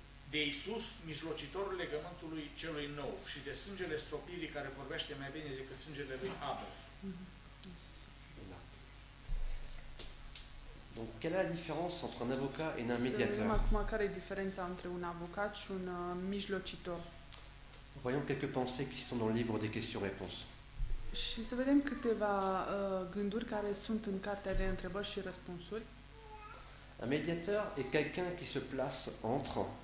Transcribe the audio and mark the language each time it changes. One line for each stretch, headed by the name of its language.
Romanian: De Iisus, mijlocitorul legământului celui nou și de sângele stropirii care vorbește mai bine decât sângele lui Abel. Da.
French: Donc, quelle est la différence entre un avocat et un
Romanian: Să vedem
French: médiateur?
Romanian: acum care e diferența între un avocat și un mijlocitor.
French: Voyons quelques pensées qui sont dans le livre des questions-réponses.
Romanian: Și să vedem câteva gânduri care sunt în cartea de întrebări și răspunsuri.
French: Un médiateur est quelqu'un qui se place entre